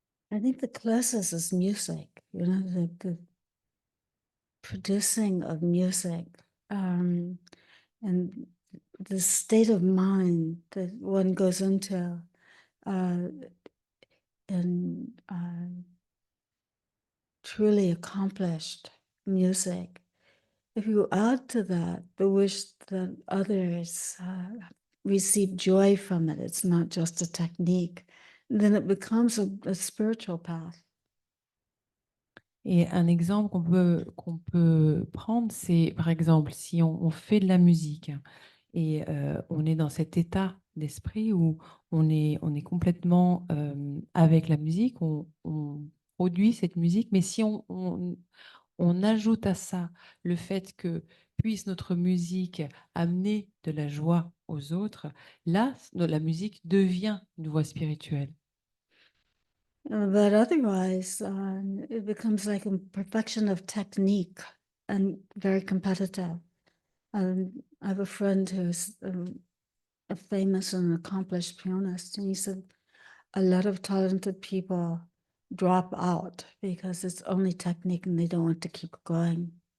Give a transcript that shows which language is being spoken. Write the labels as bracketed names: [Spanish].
[English] I think the closest is music, the producing of music, and the state of mind that one goes into, in truly accomplished music. If you add to that the wish that others receive joy from it, it's not just a technique, then it becomes a spiritual path. [French] Et un exemple qu'on peut prendre, c'est par exemple si on fait de la musique et on est dans cet état d'esprit où on est complètement avec la musique, on produit cette musique, mais si on ajoute à ça le fait que puisse notre musique amener de la joie aux autres, là, la musique devient une voie spirituelle. [English] But otherwise, it becomes like a perfection of technique and very competitive. I have a friend who's a famous and accomplished pianist, and he said a lot of talented people drop out because it's only technique and they don't want to keep going.